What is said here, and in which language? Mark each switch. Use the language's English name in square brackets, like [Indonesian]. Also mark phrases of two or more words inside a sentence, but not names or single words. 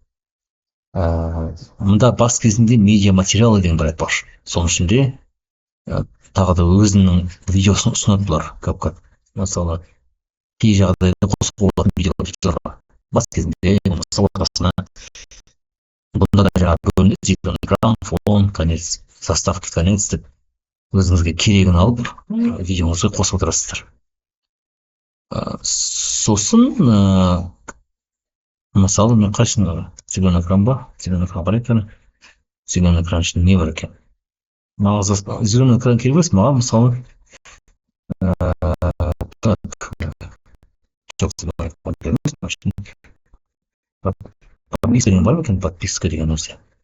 [Kazakh] Мұнда бас кезінде медиа материалы деген бар айтпақшы. Соның ішінде тағы да өзінің видеосын ұсынады бұлар. Мысалы кей жағдайда қосып қойылатын видеолар бар. Бас кезінде ортасына бұнда да жаңағы бөлінеді, [Russian] экран, фон, конец, заставка, конец [Kazakh] деп өзіңізге керегін алып видеоңызға қосып отырасыздар. Сосын мысалы мен қайсыны [Russian] зеленый экран [Kazakh] ба? [Russian] Зеленый экран [Kazakh] бар екен. [Russian] Зеленый экран [Kazakh] ішінде не бар екен? [Russian] Зеленый экран [Kazakh] керек емес, маған мысалы подписка бар екен, подписка деген нәрсе.